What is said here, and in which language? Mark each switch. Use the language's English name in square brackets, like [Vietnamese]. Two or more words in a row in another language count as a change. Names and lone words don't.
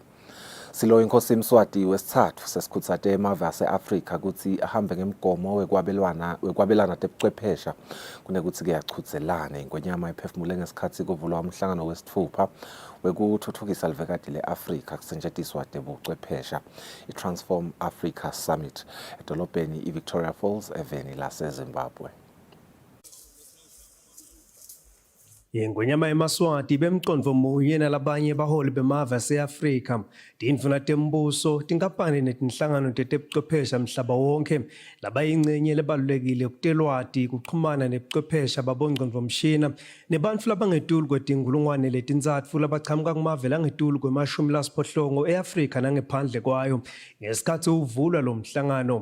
[Swati] Silo inkosi Mswati wesithathu sesikhutsate emave ase-Afrika kutsi ahambe ngemgomo wekwabelana tebuchwephesha kunekutsi kuyachudzelana ingwenyama iphefumule ngesikhatsi kuvulwa umhlangano wesithupha wekutfutfukisa livekati le-Afrika kusetjentiswa tebuchwephesha i-Transform Africa Summit edolobheni i-Victoria Falls eveni lase-Zimbabwe. Ingwenyama emaswati bemcondvo munye nalabanye baholi bemave ase-Afrika tindvuna tembuso tinkampani netinhlangano tetebuchwephesha mhlaba wonke labayingcenye lebalulekile kutelwati kuchumana nebuchwephesha babongcondvomshina nebantfu labangetulu kwetinkulungwane letintsatfu labachamuka kumave langetulu kwemashumi e-Afrika nangephandle kwayo ngesikhatsi uvulwa lo mhlangano.